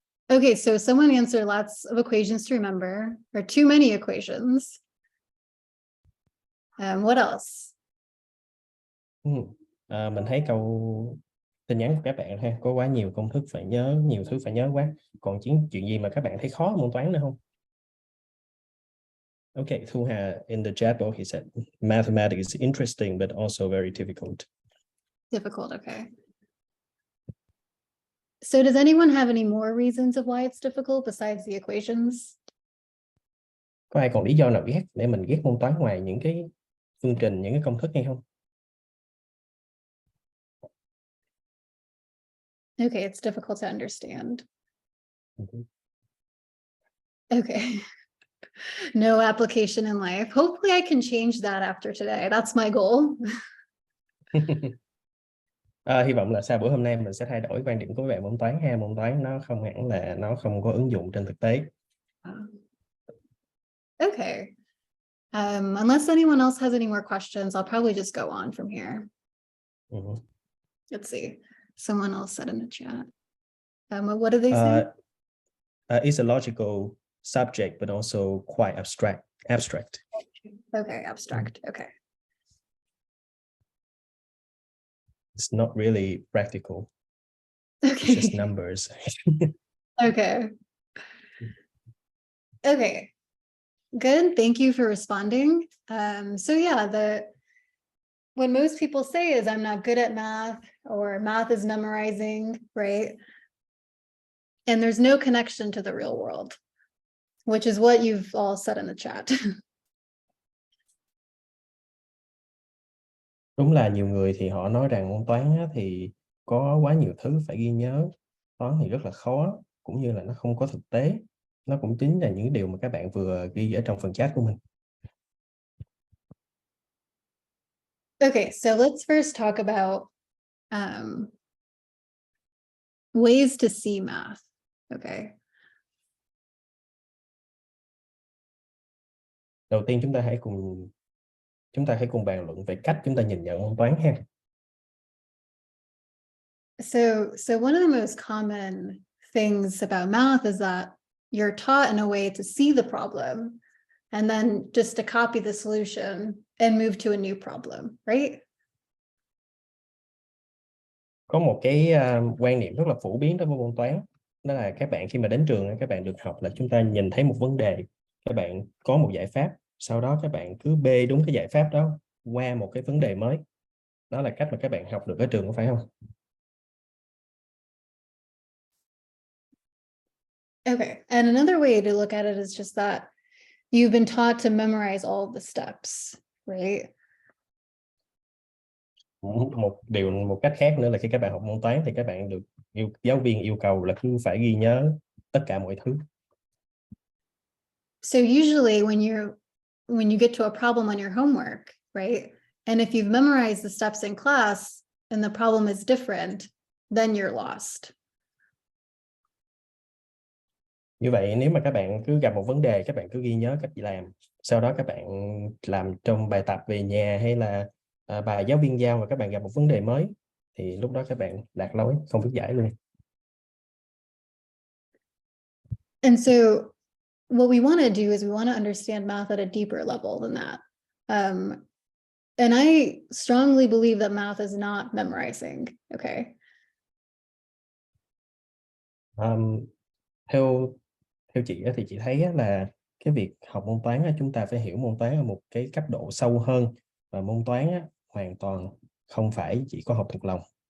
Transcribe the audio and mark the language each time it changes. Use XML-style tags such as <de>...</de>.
<en>Okay, so someone answered lots of equations to remember, or too many equations. What else?</en> <vi>Mình thấy câu tin nhắn của các bạn ha, có quá nhiều công thức phải nhớ, nhiều thứ phải nhớ quá. Còn chuyện gì mà các bạn thấy khó môn toán nữa không?</vi> <en>Okay, Thu Hà in the chat box he said mathematics is interesting but also very difficult. Difficult, okay. So does anyone have any more reasons of why it's difficult besides the equations?</en> <vi>Có ai còn lý do nào ghét để mình ghét môn toán ngoài những cái phương trình, những cái công thức hay không?</vi> <en>Okay, it's difficult to understand. Mhm. Okay. No application in life. Hopefully I can change that after today. That's my goal.</en> <vi>Hy vọng là sau buổi hôm nay mình sẽ thay đổi quan điểm của các bạn môn toán ha. Môn toán nó không hẳn là nó không có ứng dụng trên thực tế.</vi> <en>Okay. Unless anyone else has any more questions, I'll probably just go on from here. Let's see. Someone else said in the chat. What did they say? It's a logical subject, but also quite abstract. Okay, abstract. Okay. It's not really practical. It's just Okay. numbers. Okay. Okay. Good. Thank you for responding. So yeah, when most people say is I'm not good at math or math is memorizing, right? And there's no connection to the real world, which is what you've all said in the chat.</en> <vi>Đúng là nhiều người thì họ nói rằng môn toán á, thì có quá nhiều thứ phải ghi nhớ. Toán thì rất là khó, cũng như là nó không có thực tế. Nó cũng chính là những điều mà các bạn vừa ghi ở trong phần chat của mình.</vi> <en>Okay, so let's first talk about ways to see math. Okay.</en> <vi>Đầu tiên chúng ta hãy cùng bàn luận về cách chúng ta nhìn nhận môn toán ha.</vi> <en>So one of the most common things about math is that you're taught in a way to see the problem and then just to copy the solution and move to a new problem, right?</en> <vi>Có một cái quan niệm rất là phổ biến đối với môn toán, đó là các bạn khi mà đến trường các bạn được học là chúng ta nhìn thấy một vấn đề, các bạn có một giải pháp, sau đó các bạn cứ bê đúng cái giải pháp đó qua một cái vấn đề mới. Đó là cách mà các bạn học được ở trường, có phải không?</vi> <en>Okay, and another way to look at it is just that you've been taught to memorize all of the steps, right?</en> <vi>Một cách khác nữa là khi các bạn học môn toán thì các bạn được giáo viên yêu cầu là cứ phải ghi nhớ tất cả mọi thứ.</vi> <en>So usually when you get to a problem on your homework, right? And if you've memorized the steps in class and the problem is different, then you're lost.</en> <vi>Như vậy nếu mà các bạn cứ gặp một vấn đề, các bạn cứ ghi nhớ cách làm, sau đó các bạn làm trong bài tập về nhà hay là bài giáo viên giao và các bạn gặp một vấn đề mới, thì lúc đó các bạn lạc lối, không biết giải luôn.</vi> <en>And so what we want to do is we want to understand math at a deeper level than that. And I strongly believe that math is not memorizing, okay?</en> <vi>Theo chị thì chị thấy là cái việc học môn toán chúng ta phải hiểu môn toán ở một cái cấp độ sâu hơn, và môn toán hoàn toàn không phải chỉ có học thuộc lòng.</vi>